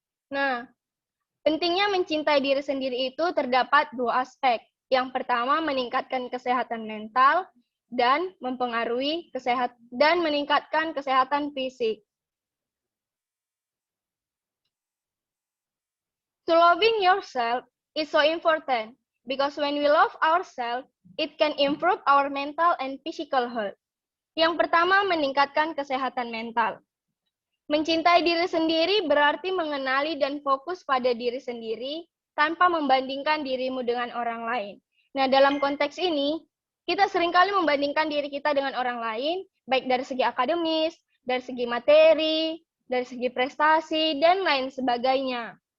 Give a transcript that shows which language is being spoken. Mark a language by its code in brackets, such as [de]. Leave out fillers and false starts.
[id] Nah, pentingnya mencintai diri sendiri itu terdapat dua aspek. Yang pertama, meningkatkan kesehatan mental dan meningkatkan kesehatan fisik. [en] To loving yourself is so important because when we love ourselves, it can improve our mental and physical health. [id] Yang pertama, meningkatkan kesehatan mental. Mencintai diri sendiri berarti mengenali dan fokus pada diri sendiri tanpa membandingkan dirimu dengan orang lain. Nah, dalam konteks ini, kita seringkali membandingkan diri kita dengan orang lain, baik dari segi akademis, dari segi materi, dari segi prestasi, dan lain sebagainya.